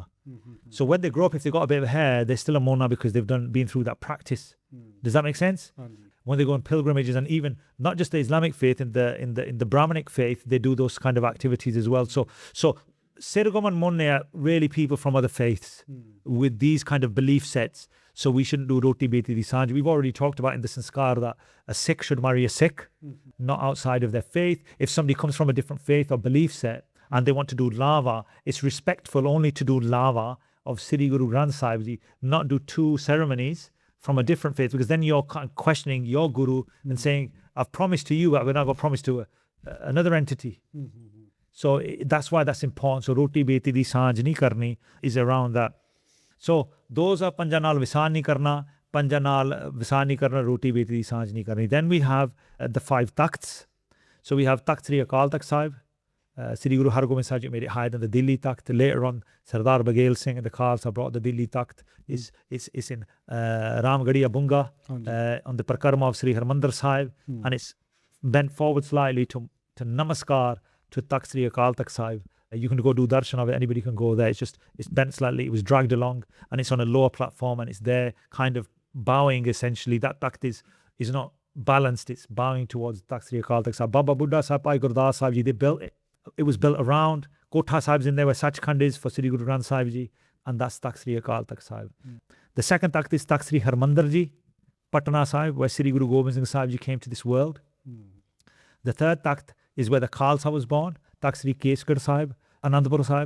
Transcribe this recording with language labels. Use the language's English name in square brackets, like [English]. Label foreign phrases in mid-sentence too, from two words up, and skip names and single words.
[English] So when they grow up, if they've got a bit of hair, they're still a monna because they've been through that practice. Does that make sense? When they go on pilgrimages, and even not just the Islamic faith, in the Brahmanic faith, they do those kind of activities as well. So Sirgom and Monne are really people from other faiths with these kind of belief sets. So we shouldn't do [Punjabi] ਰੋਟੀ ਬੇਟੀ ਦੀ ਸਾਂਝ. [English] We've already talked about in the Sanskaar that a Sikh should marry a Sikh, not outside of their faith. If somebody comes from a different faith or belief set and they want to do lava, it's respectful only to do lava of Sri Guru Granth Sahib Ji, not do two ceremonies from a different faith, because then you're questioning your guru and saying, I've promised to you, but we're not going to promise to another entity. So that's why that's important. So [Punjabi] ਰੋਟੀ ਬੇਟੀ ਦੀ ਸਾਂਝ ਨਹੀਂ ਕਰਨੀ [English] is around that. So those are [Punjabi] ਪੰਜਾ ਨਾਲ ਵਿਸਾਹ ਨਹੀਂ ਕਰਨਾ, ਪੰਜਾ ਨਾਲ ਵਿਸਾਹ ਨਹੀਂ ਕਰਨਾ, ਰੋਟੀ ਬੇਟੀ ਦੀ ਸਾਂਝ ਨਹੀਂ ਕਰਨੀ. [English] Then we have the 5 takhts. So we have Takht Sri Akaal Takht Sahib. Sri Guru Har Gobind Sahib Ji made it higher than the Delhi Takht. Later on, Sardar Baghel Singh and the Khalsa brought the Delhi Takht. Is in Ramgarhia Bunga on the Parkarma of Sri Harmandir Sahib, and it's bent forward slightly to Namaskar to Takht Sri Akaal Takht Sahib. You can go do darshan of it, anybody can go there. It's bent slightly, it was dragged along, and it's on a lower platform, and it's there kind of bowing essentially. That Takht is not balanced, it's bowing towards Takht Sri Akaal Takht Sahib. Baba Buddha Sahib, Bhai Gurdas Sahib Ji, they built it. It was built around. Kotha Sahib's in there where Sachkhand is for Sri Guru Granth Sahib Ji, and that's Takht Sri Akaal Takht Sahib. The second Takht is Takht Sri Harmandir Ji, Patna Sahib, where Sri Guru Gobind Singh Sahib Ji came to this world. The third Takht is where the Khalsa was born, Takht Sri Kesgarh Sahib, Anandpur Sahib.